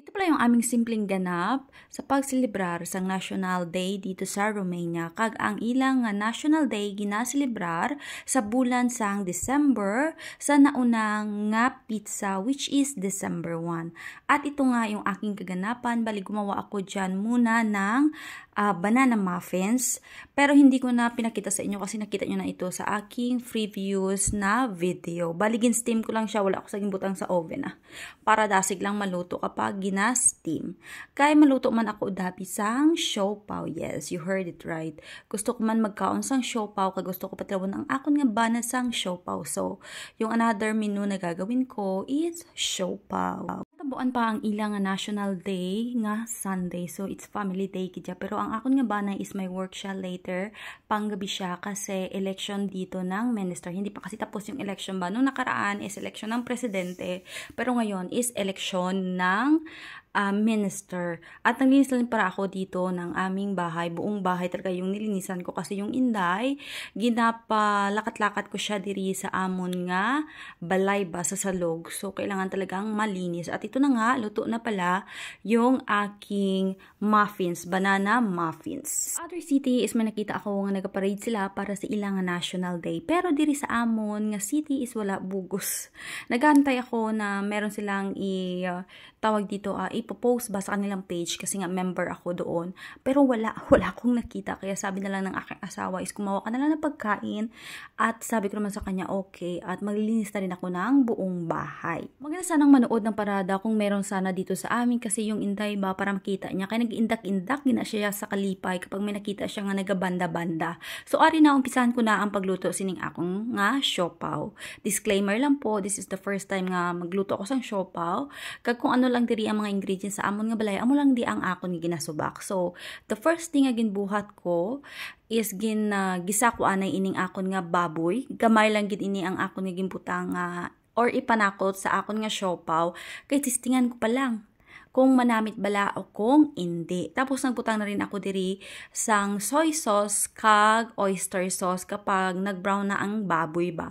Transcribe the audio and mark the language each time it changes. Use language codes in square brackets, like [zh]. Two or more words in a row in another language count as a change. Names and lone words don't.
[tl] pala yung aming simpleng ganap sa pagsilibrar sang National Day dito sa Romania. [hil] Kag ang ilang nga National Day ginasilibrar sa bulan sang December sa naunang nga pizza [en] which is December 1. [tl] At ito nga yung aking kaganapan. Bali gumawa ako dyan muna ng [en] banana muffins. [tl] Pero hindi ko na pinakita sa inyo kasi nakita nyo na ito sa aking previews na video. [hil] Bali gin-steam ko lang siya. Wala ako sa butang sa oven para dasig lang maluto kapag gina-steam. Kaya maluto man ako dapi sang siopaw. [en] Yes, you heard it right. [hil] Gusto ko man magkaon sang siopaw kag gusto ko patrawon ang akon nga bana sang siopaw. [tl] So, yung [en] another menu [tl] na gagawin ko is siopaw. [hil] Tabuan pa ang ilang nga National Day nga Sunday. [en] So, it's family day [hil] kidya. Pero ang akon nga bana is may work siya later. [tl] Panggabi siya kasi election dito ng minister. Hindi pa kasi tapos yung election ba? Nung nakaraan is election ng presidente. Pero ngayon is election ng minister. At naglinis lang para ako dito ng aming bahay. Buong bahay talaga yung nilinisan ko kasi yung inday, [hil] ginapalakat-lakat ko siya diri sa amon nga balay ba sa salog. [tl] So, kailangan talagang malinis. At ito na nga, luto na pala yung aking muffins, [en] banana muffins. Other city [hil] is may nakita ako nga nagaparade sila para sa ilang National Day. Pero diri sa amon nga city is wala bugos. [tl] Nagantay ako na meron silang tawag dito, ipopost ba sa kanilang page kasi nga member ako doon. Pero wala akong nakita. Kaya sabi na lang ng aking asawa is kumawa ka na lang ng pagkain at sabi ko naman sa kanya okay at maglilinis na rin ako ng buong bahay. Maganda sanang manood ng parada kung meron sana dito sa amin kasi yung inday ba para makita niya. [hil] Kaya nag-indak-indak gina siya sa kalipay kapag may nakita siya nga nagabanda-banda. So ari na umpisahan ko na ang pagluto sining akong nga siopaw. [tl] Disclaimer lang po, [en] this is the first time [hil] nga magluto ako sang siopaw. Kag kung ano lang diri ang mga ingredients sa amon nga balay, amo lang di ang akon nga ginasubak. [en] So, the first thing [hil] nga ginbuhat ko is gisa ko anay ining akon nga baboy. Gamay lang gid ini ang akon nga ginbutang or ipanakot sa akon nga siopaw. Kay tistingan ko pa lang kung manamit bala o kung hindi. Tapos nagputang na rin ako diri sang [en] soy sauce [hil] kag [en] oyster sauce [hil] kapag nag-brown na ang baboy ba.